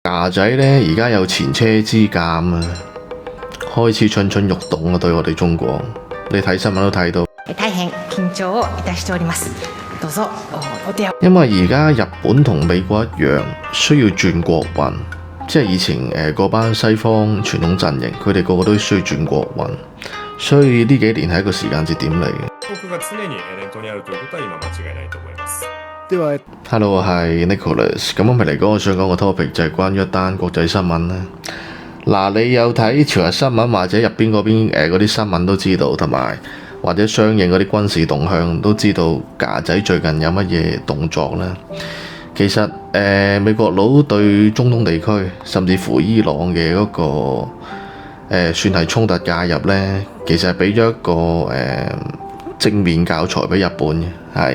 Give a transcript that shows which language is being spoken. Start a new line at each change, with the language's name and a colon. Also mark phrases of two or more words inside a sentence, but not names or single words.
Cantonese: 牙仔呢，而家有前車之鑑啊，開始蠢蠢欲動啊！對我哋中國，你睇新聞都睇到。
Japanese: 大変緊張をいたしております。どうぞお手を。
Cantonese: 因為而家日本同美國一樣，需要轉國運，即係以前嗰班西方傳統陣營，佢哋個個都需要轉國運，所以呢幾年係一個時間節點嚟嘅。
Japanese: 僕が常に念頭にあるということは今間違いないと思います。では
Cantonese: Hello，我係 Nicholas。咁今日嚟講，我想講個 topic 就係關於一單國際新聞啦。嗱，你有睇朝日新聞或者入邊嗰啲新聞都知道，同埋或者相應嗰啲軍事動向都知道，架仔最近有乜嘢動作啦。其實美國佬對中東地區，甚至乎伊朗嘅嗰個算係衝突介入呢，其實係俾咗一個正面教材俾日本嘅，係。